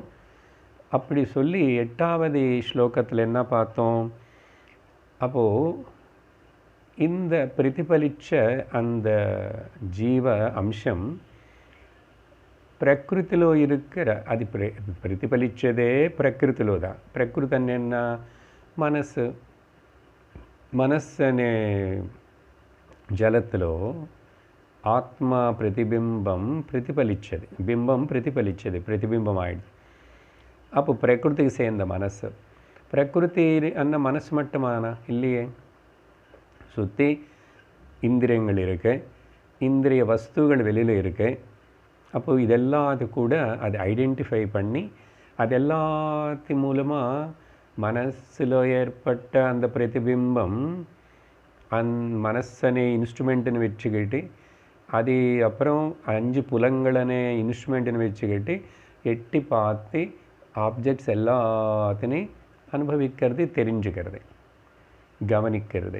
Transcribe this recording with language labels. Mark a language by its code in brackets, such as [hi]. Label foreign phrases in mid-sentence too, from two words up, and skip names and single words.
[ta] அப்படி சொல்லி 8வது ஸ்லோகத்தில் என்ன பார்த்தோம்? அப்போது இந்த பிரதிபலித்த அந்த ஜீவ அம்சம் பிரகிருத்திலோ இருக்கிற, அது பிரதிபலித்ததே பிரகிருத்திலோ தான். பிரகிருதி என்ன? [te] మనస్సు. మనస్సు అనే జలత్తులో ఆత్మ ప్రతిబింబం ప్రతిఫలించేది, బింబం ప్రతిఫలించేది, ప్రతిబింబం ఆయిடுது. [ta] அப்போ பிரகிருதிக்கு சேர்ந்த மனசு. பிரகிருதி அన్న மனசு மட்டுமானா இல்லையே, சுற்றி இந்திரியங்கள் இருக்கு, இந்திரிய வஸ்துகள் வெளியில் இருக்கு. அப்போது இதெல்லாம் அது கூட அதை ஐடென்டிஃபை பண்ணி அது எல்லாத்தின் மூலமாக மனசில் ஏற்பட்ட அந்த பிரதிபிம்பம் மனசனே இன்ஸ்ட்ருமெண்ட்டுன்னு வச்சுக்கிட்டு, அது அப்புறம் 5 புலங்களனே இன்ஸ்ட்ருமெண்ட்டுன்னு வச்சுக்கிட்டு எட்டி பார்த்து ஆப்ஜெக்ட்ஸ் எல்லாத்தையும் அனுபவிக்கிறது, தெரிஞ்சுக்கிறது, கவனிக்கிறது.